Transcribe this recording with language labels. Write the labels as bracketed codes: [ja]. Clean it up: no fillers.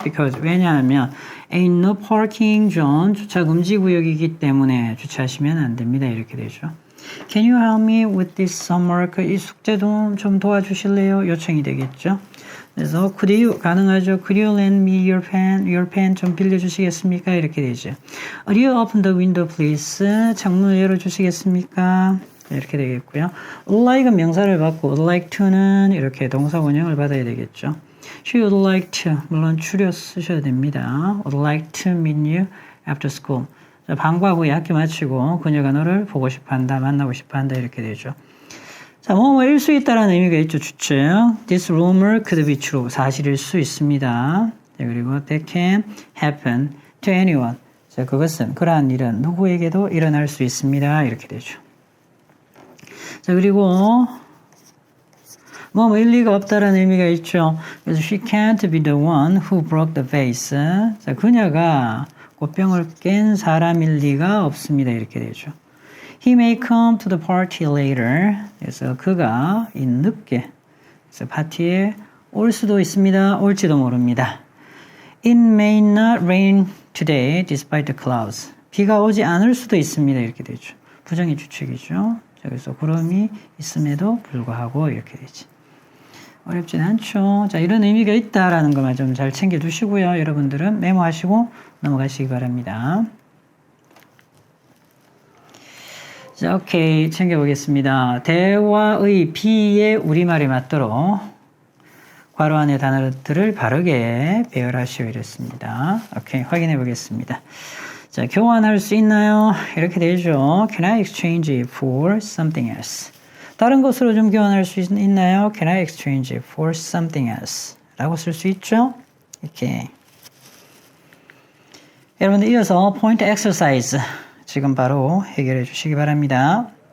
[en] Because [ko] 왜냐하면 [en] ain't no parking zone. [ko] 주차 금지 구역이기 때문에 주차하시면 안 됩니다. 이렇게 되죠. [en] Can you help me with this homework? [ko] 이 숙제 좀 도와주실래요? 요청이 되겠죠. 그래서 could you 가능하죠. [en] Could you lend me your pen? Your pen [ko] 좀 빌려주시겠습니까? 이렇게 되죠. [en] Would you open the window, please? [ko] 창문을 열어주시겠습니까? 이렇게 되겠고요. would like은 명사를 받고 would like to는 이렇게 동사 원형을 받아야 되겠죠. [en] She would like to [ko] 물론 추려 쓰셔야 됩니다. [en] Would like to meet you after school. [ko] 방과 후에 학교 마치고 그녀가 너를 보고 싶어한다, 만나고 싶어한다 이렇게 되죠. 자, 뭐일 수 있다라는 의미가 있죠. 추측. [en] This rumor could be true. [ko] 사실일 수 있습니다. 자, 그리고 [en] that can happen to anyone. [ko] 자, 그것은 그러한 일은 누구에게도 일어날 수 있습니다. 이렇게 되죠. 자, 그리고 뭐 일리가 없다라는 의미가 있죠. 그래서 [en] she can't be the one who broke the vase. [ko] 자, 그녀가 꽃병을 깬 사람일 리가 없습니다. 이렇게 되죠. [en] He may come to the party later. [ko] 그래서 그가 늦게 그래서 파티에 올 수도 있습니다. 올지도 모릅니다. [en] It may not rain today despite the clouds. [ko] 비가 오지 않을 수도 있습니다. 이렇게 되죠. 부정의 추측이죠. 자, 그래서 구름이 있음에도 불구하고 이렇게 되지. 어렵진 않죠. 자, 이런 의미가 있다라는 것만 좀 잘 챙겨두시고요. 여러분들은 메모하시고 넘어가시기 바랍니다. 자, 오케이. 챙겨보겠습니다. 대화의 B의 우리말에 맞도록 괄호 안의 단어들을 바르게 배열하시오 이랬습니다. 오케이. 확인해 보겠습니다. 자, 교환할 수 있나요? 이렇게 되죠. [en] Can I exchange it for something else? [ko] 다른 것으로 좀 교환할 수 있나요? [en] Can I exchange it for something else? [ko] 라고 쓸 수 있죠. 이렇게. 여러분들 이어서 포인트 엑서사이즈 지금 바로 해결해 주시기 바랍니다.